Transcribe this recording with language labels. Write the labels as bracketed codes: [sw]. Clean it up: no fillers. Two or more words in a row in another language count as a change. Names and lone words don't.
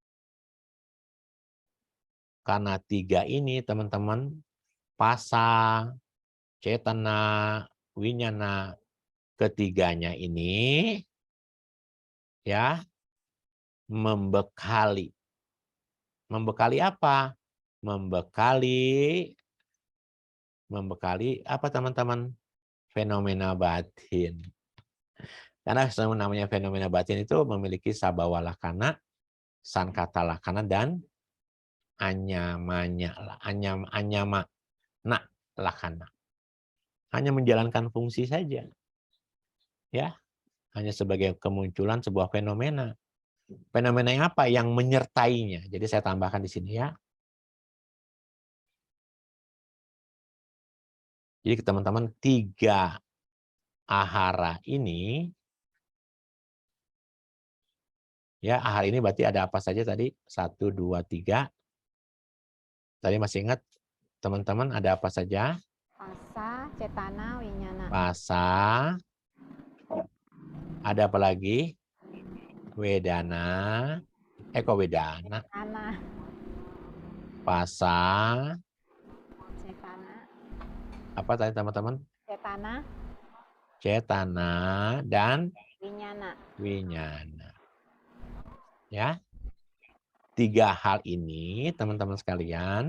[id] Karena tiga ini teman-teman, [pi] pasa, cetana, winyana, [id] ketiganya ini ya membekali. Membekali apa? Membekali apa teman-teman? Fenomena batin. Karena namanya fenomena batin itu memiliki [pi] sabbawa lakkhana, sankata lakkhana, [id] dan [pi] anyama lakkhana. [id] Hanya menjalankan fungsi saja. Ya, hanya sebagai kemunculan sebuah fenomena. Fenomena yang apa? Yang menyertainya. Jadi saya tambahkan di sini ya. Jadi teman-teman, tiga ahara ini, ya ahara ini berarti ada apa saja tadi? 1, 2, 3. Tadi masih ingat teman-teman ada apa saja? [pi] Pasa, cetana, winyana. [id] Pasa. Ada apa lagi? Wedana. Kok wedana? Ana, Pasa. cetana. Apa tadi teman-teman? Cetana, Cetana dan winyana. winyana. Ya. Tiga hal ini teman-teman sekalian.